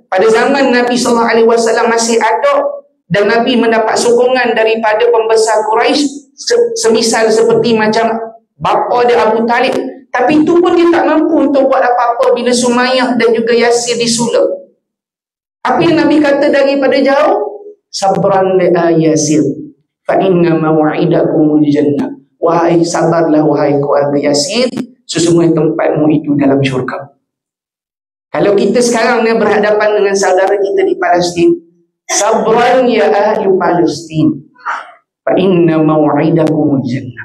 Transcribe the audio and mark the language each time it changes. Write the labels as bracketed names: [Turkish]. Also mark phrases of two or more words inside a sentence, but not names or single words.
[Malay] Pada zaman Nabi SAW masih ada, dan Nabi mendapat sokongan daripada pembesar Quraisy, semisal seperti macam bapa dia Abu Talib. Tapi itu pun dia tak mampu untuk buat apa-apa bila Sumayyah dan juga Yasir disulap. Apa yang Nabi kata daripada jauh? [Arabic] صبرا آل ياسر فإن موعدكم الجنة. [Malay] Wahai sabarlah wahai keluarga Yasir, sesungguhnya tempatmu itu dalam syurga. Kalau kita sekarang ni berhadapan dengan saudara kita di Palestin, [Arabic] صبرا يا أهل فلسطين فإن موعدكم الجنة.